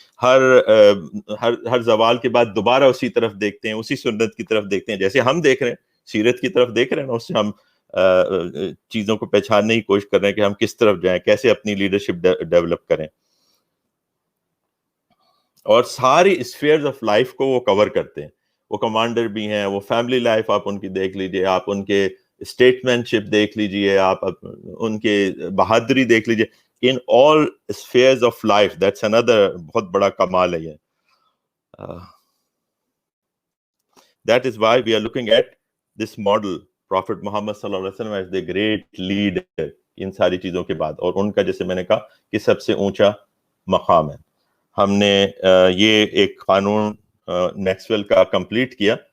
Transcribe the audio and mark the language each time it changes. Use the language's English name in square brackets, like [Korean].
[Urdu] ہر زوال کے بعد دوبارہ اسی طرف دیکھتے ہیں, اسی سنت کی طرف دیکھتے ہیں جیسے ہم دیکھ رہے ہیں, سیرت کی طرف دیکھ رہے ہیں نا, اس سے ہم چیزوں کو پہچاننے کی کوشش کر رہے ہیں کہ ہم کس طرف جائیں, کیسے اپنی لیڈرشپ ڈیولپ کریں. اور ساری اسفیئرز آف لائف کو وہ کور کرتے ہیں. وہ کمانڈر بھی ہیں, وہ فیملی لائف آپ ان کی دیکھ لیجئے, آپ ان کے اسٹیٹمنٹ شپ دیکھ لیجئے, آپ ان کے بہادری دیکھ لیجئے. [English] in all spheres of life, that's another [Urdu] بہت بڑا کمال ہے یہ. [English] That is why we are looking at this model, Prophet Muhammad صلی اللہ علیہ وسلم as the great leader [Urdu] ان ساری چیزوں کے بعد, اور ان کا جیسے میں نے کہا کہ سب سے اونچا مقام ہے. ہم نے یہ ایک قانون میکسویل کا کمپلیٹ کیا.